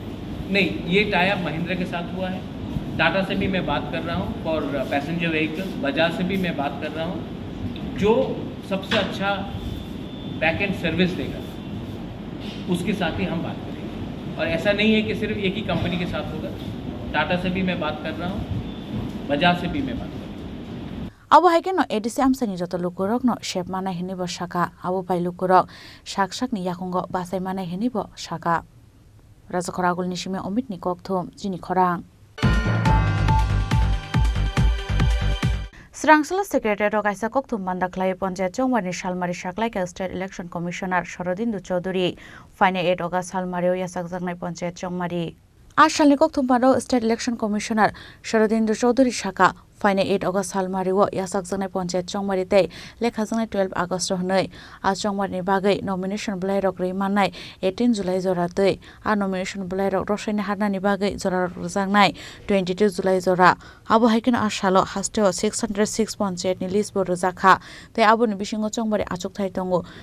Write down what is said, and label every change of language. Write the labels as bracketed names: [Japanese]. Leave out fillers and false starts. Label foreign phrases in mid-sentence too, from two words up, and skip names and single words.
[Hindi] नहीं ये [English] tie up [Hindi] महिंद्रा के साथ हुआ है टाटा से भी मैं बात कर रहा हूँ [English] for passenger vehicles [Hindi] बजाज से भी मैं बात कर रहा हूँ जो सबसे अच्छा [English] back end service [Hindi] देगा उसके साथ ही हम बात करेंगे और ऐसा नहीं है कि सिर्फ एक ही कंपनी के साथ होगा टाटा से भी मैं बात कर रहा हूँ बजाज से भी मैं बात कर रहा हूँ [Kok Borok] Abo haikeno edisi amsani joto lukurok no shep mana hinibo shaka abo pai lukurok shak ni yakungo basai mana hinibo shaka Rajakhora Agulini Shime Omit ni kokthum jini khorang Srangsala [English] Secretary of [Kok Borok] Kaisa Kokthum Mandaklai Panchayat Chongmari Shalmari Shaklaika [English] State Election Commissioner [Kok Borok] Sharodindu Chaudhuri Fine 8 August Salmario Yasakjaknai Panchayat Chongmari Ashalni Kokthum Paro [English] State Election Commissioner [Kok Borok] Sharodindu Chaudhuri Shaka फाइने 8 अगस्त सालमारिओ यासाक जंगनाय पंचायत चंगमारि तै लेखा जंगनाय 12 अगस्त हनै आ चंगमारिनि बागै नमिनेशन ब्लाइ रक रैमानाय 18 जुलाइ जरा तै आ नमिनेशन ब्लाइ रक रसायनि हारनानि बागै जरा रजांनाय 22 जुलाइ जरा आबो हाइकिन आसालो हास्टेओ 606 पंचायत नि लिस्ट बो रजाखा तै आबोनि बिसिङो चंगमारि आचुक थाइ दंगो